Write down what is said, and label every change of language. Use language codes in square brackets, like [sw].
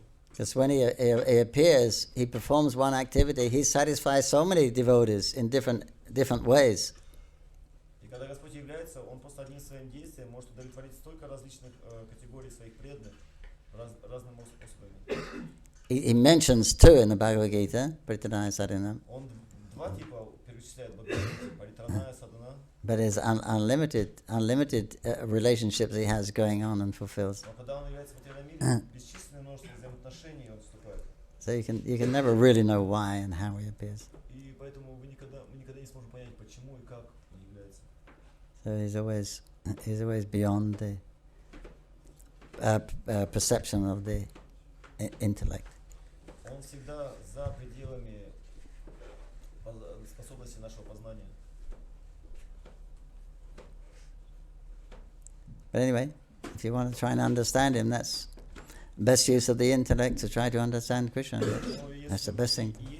[en] Because when he appears, he performs one activity, he satisfies so many devotees in different ways. [ru] И когда Господь является, Он просто одним своим действием может удовлетворить столько различных категорий своих преданных разным способами. [en] He mentions two in the Bhagavad Gita, Paritanaya Sadhana. [ru] Он два типа перечисляет в Бхагавад-гите, Паритранaya Sadhana. [en] But there's unlimited relationships he has going on and fulfills. [ru] Но когда он является в материальном мире, бесчисленное множество взаимоотношений он вступает. [en] So you can never really know why and how he appears. [ru] И поэтому мы никогда не сможем понять, почему и как он является. [en] So he's always beyond the perception of the intellect. [ru] Он всегда за пределами способности нашего познания. [en] But anyway, if you want to try and understand him, that's best use of the intellect to try to understand Krishna. That's the best thing.